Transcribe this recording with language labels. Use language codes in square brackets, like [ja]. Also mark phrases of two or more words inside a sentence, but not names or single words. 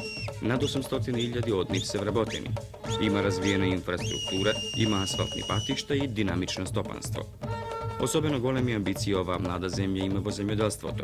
[mk] Над 800.000 од њих се вработени. Има развиена инфраструктура, има асфалтни патишта и динамично стопанство. Особено големи амбиции ова млада земја има во земјоделството.